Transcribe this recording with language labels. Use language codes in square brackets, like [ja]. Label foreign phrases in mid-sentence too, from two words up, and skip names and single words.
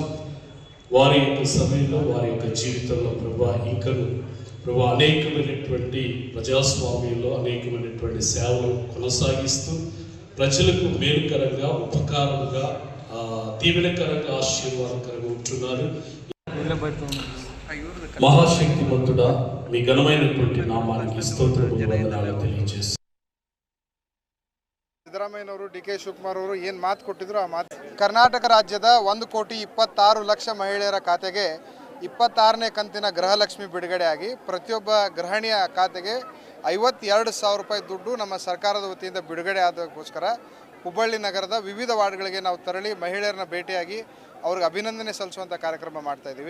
[te] వారి యొక్క సభలో వారి యొక్క జీవితంలో ప్రభు ఇంకను ప్రభు అనేకమైనటువంటి ప్రజాస్వామ్యంలో అనేకమైనటువంటి సేవలు కొనసాగిస్తూ ప్రజలకు మేలుకరంగా ఉపకారంగా దీవెనకరంగా ఆశీర్వాదకరంగా ఉంటున్నారు। మహాశక్తివంతుడా మీ ఘనమైనటువంటి నామానికి స్తోత్రములు వందనాలు తెలియజేస్తాను। [kn] ಸಿದ್ದರಾಮಯ್ಯನವರು ಡಿ.ಕೆ. ಶಿವಕುಮಾರ್ ಅವರು ಏನು ಮಾತು ಕೊಟ್ಟಿದ್ರು ಆ ಮಾತು ಕರ್ನಾಟಕ ರಾಜ್ಯದ 1,26,00,000 ಮಹಿಳೆಯರ ಖಾತೆಗೆ 26ನೇ ಕಂತಿನ ಗೃಹಲಕ್ಷ್ಮಿ ಬಿಡುಗಡೆಯಾಗಿ ಪ್ರತಿಯೊಬ್ಬ ಗೃಹಿಣಿಯ ಖಾತೆಗೆ 52,000 ರೂಪಾಯಿ ದುಡ್ಡು ನಮ್ಮ ಸರ್ಕಾರದ ವತಿಯಿಂದ ಬಿಡುಗಡೆ ಆದಕ್ಕೋಸ್ಕರ ಹುಬ್ಬಳ್ಳಿ ನಗರದ ವಿವಿಧ ವಾರ್ಡ್ಗಳಿಗೆ ನಾವು ತೆರಳಿ ಮಹಿಳೆಯರನ್ನ ಭೇಟಿಯಾಗಿ ಅವ್ರಿಗೆ ಅಭಿನಂದನೆ ಸಲ್ಲಿಸುವಂಥ ಕಾರ್ಯಕ್ರಮ ಮಾಡ್ತಾ ಇದ್ದೀವಿ।